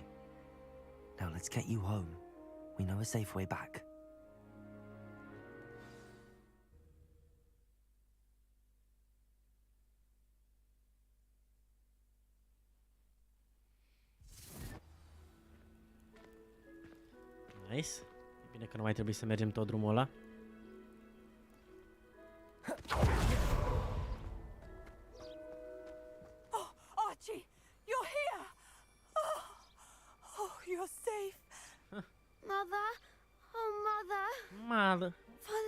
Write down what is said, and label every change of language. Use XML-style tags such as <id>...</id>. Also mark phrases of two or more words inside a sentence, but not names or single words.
<en>Now let's get you home. We know a safe way back. Nice.</en> <ro>E bine că nu mai trebuie să mergem tot drumul ăla.</ro> <en>Oh, Archie, you're here. Oh, you're safe. Mother? Oh, Mother. Mother. Father's</en>